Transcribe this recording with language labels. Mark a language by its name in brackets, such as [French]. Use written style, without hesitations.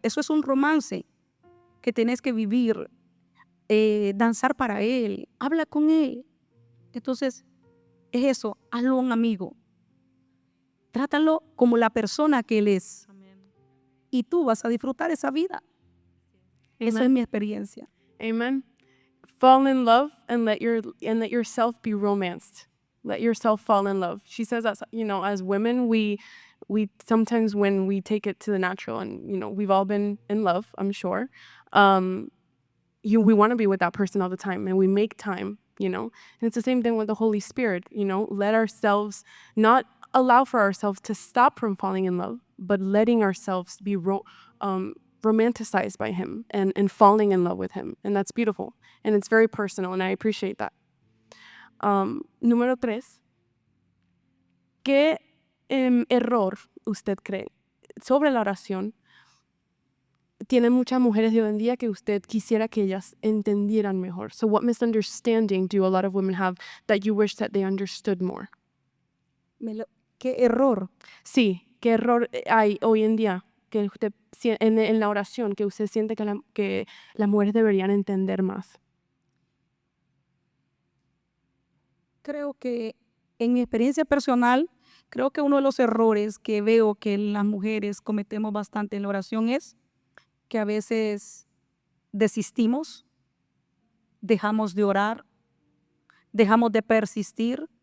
[Spanish] Eso es un romance que tenés que vivir, danzar para Él, habla con Él. Entonces, es eso, hazlo un amigo. Trátalo como la persona que Él es. Amén. Y tú vas a disfrutar esa vida. Esa es mi experiencia. Amen. [English] fall in love and let yourself be romanced. Let yourself fall in love. She says that, as women, we sometimes, when we take it to the natural, and we've all been in love, I'm sure. We want to be with that person all the time, and we make time. And it's the same thing with the Holy Spirit. Let ourselves not allow for ourselves to stop from falling in love, but letting ourselves be romanticized by him and falling in love with him. And that's beautiful. And it's very personal, and I appreciate that. [Spanish] Número 3. ¿Qué error usted cree sobre la oración tienen muchas mujeres de hoy en día que usted quisiera que ellas entendieran mejor? [English] So what misunderstanding do a lot of women have that you wish that they understood more? [Spanish] ¿Qué error? Sí, ¿qué error hay hoy en día que usted en la oración que usted siente que las mujeres deberían entender más? Creo que en mi experiencia personal, creo que uno de los errores que veo que las mujeres cometemos bastante en la oración es que a veces desistimos, dejamos de orar, dejamos de persistir,